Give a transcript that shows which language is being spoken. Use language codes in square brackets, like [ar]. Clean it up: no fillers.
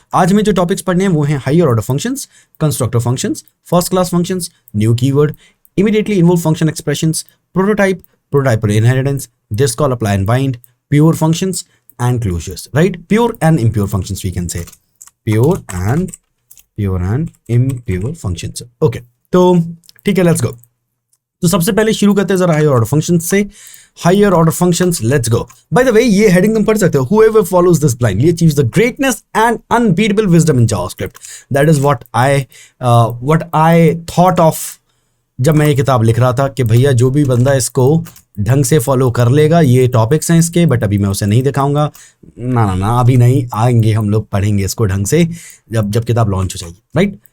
[hi] आज में जो टॉपिक्स पढ़ने हैं वो हैं [en] Higher order functions, constructor functions, first class functions, new keyword, immediately involve function expressions, prototype, prototypal inheritance, this call, apply and bind, pure functions and closures, right? Pure and impure functions we can say, pure and impure functions. [hi] Okay, तो ठीक है, [en] Let's go. [hi] तो सबसे पहले शुरू करते हैं जरा हायर ऑर्डर फंक्शंस से। [en] Higher order functions, let's go. By the way, [hi] ये हेडिंग तुम पढ़ सकते हो, [en] whoever follows this blindly achieves the greatness and unbeatable wisdom in JavaScript. That is what I thought of [hi] जब मैं ये किताब लिख रहा था कि भैया जो भी बंदा इसको ढंग से फॉलो कर लेगा, ये टॉपिक्स हैं इसके, बट अभी मैं उसे नहीं दिखाऊंगा। ना, अभी नहीं, आएंगे हम लोग, पढ़ेंगे इसको ढंग से जब किताब लॉन्च हो जाएगी, राइट?